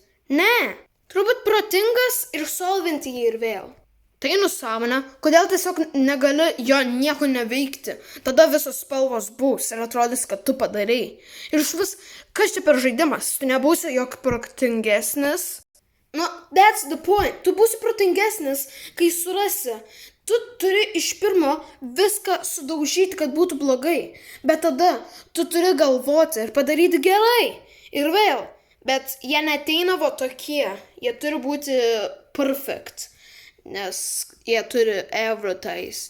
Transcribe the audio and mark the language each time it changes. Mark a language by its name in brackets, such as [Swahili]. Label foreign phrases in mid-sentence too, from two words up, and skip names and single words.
[Lithuanian] Ne, turbūt protingas ir solvinti jį ir vėl. Tai nusąmonė, kodėl tiesiog negali jo nieko neveikti. Tada visos spalvos bus ir atrodys, kad tu padarei. Ir iš vis, kas čia per žaidimas? Tu nebūsi jok protingesnis? [English] No, that's the point. [Lithuanian] Tu būsi protingesnis, kai surasi. Tu turi iš pirmo viską sudaužyti, kad būtų blogai. Bet tada tu turi galvoti ir padaryti gerai. Ir vėl. Bet jie neteina va tokie. Jie turi būti perfect. Nes jie turi advertise.